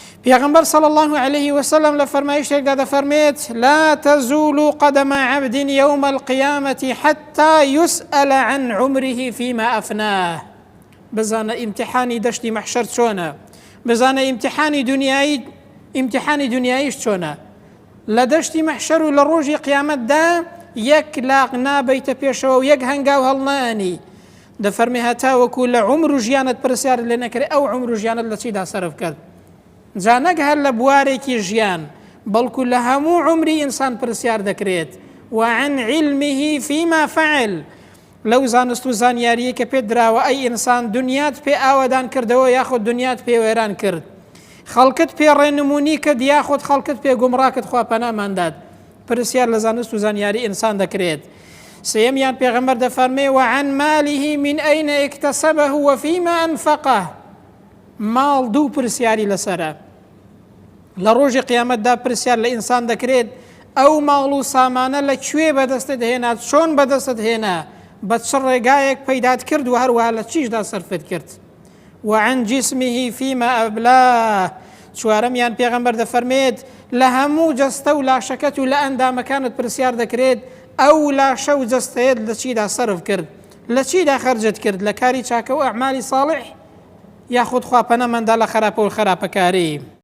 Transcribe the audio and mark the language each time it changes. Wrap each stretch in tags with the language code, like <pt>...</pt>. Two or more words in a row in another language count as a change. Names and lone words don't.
<ar>پیغمبر صلی الله عليه وسلم</ar> <ckb>لفرمایشتێکدا دەفەرمێت</ckb> <ar>لا تزول قدم عبد يوم القيامة حتى يسأل عن عمره فيما أفناه.</ar> <ckb>بزانە ئیمتحانی دەشتی مەحشەر چۆنە، بزانە ئیمتحانی دنیاییش چۆنە. لە دەشتی مەحشەر و لە ڕۆژی قیامەتدا یەک لاق نابەیتە پێشەوە و یەک هەنگاو هەڵنانی. دەفەرمێ هەتاوەکو لە عمر و ژیانت پرسیارت لێ نەکرێ ئەو عمر و ژیانت لە چیدا سەرف کرد. جا نەک هەر لە بوارێکی ژیان بەڵکو لە هەموو عمری ئینسان پرسیار دەکرێت.</ckb> <ar>وعن علمه فيما فعل،</ar> <ckb>لەو زانست و زانیاریە کە پێت دراوە ئەی ئینسان دنیات پێ ئاوەدان کردەوە یاخود دنیات پێ وێران کرد، خەڵکت پێ ڕێنمونی کرد یاخود خەڵکت پێ گومڕاکت خوا پەنامانداد. پرسیار لە زانست و زانیاری ئینسان دەکرێت. سێمیان پێغەمبەر دەفەرمێ</ckb> <ar>وعن ماله من أين اكتسبه وفيما أنفقه.</ar> <ckb>ماڵ دوو پرسیاری لەسەرە. لە ڕۆژی قیامەتدا پرسیار لە ئینسان دەکرێت ئەو ماڵ و سامانە لەکوێ بەدەستت هێنا، چۆن بەدەستت هێنا، بە چ ڕێگایەک پەیدات کرد و هەروەها لە چیشدا سەرفت کرد.</ckb> <ar>وعن جسمه فيما أبلاه.</ar> <ckb>چوارەمیان پێغەمبەر دەفەرمێت لە هەموو جەستە و لاشەکەت و لە ئەندامەکانت پرسیار دەکرێت ئەو لاشە و جەستەیەت لە چیدا سەرف کرد، لە چیدا خەرجت کرد، لە کاری چاکە و ئەعمالی ساڵح یاخود خوا پەنەمەندا لە خراپە و خراپەکاری.</ckb>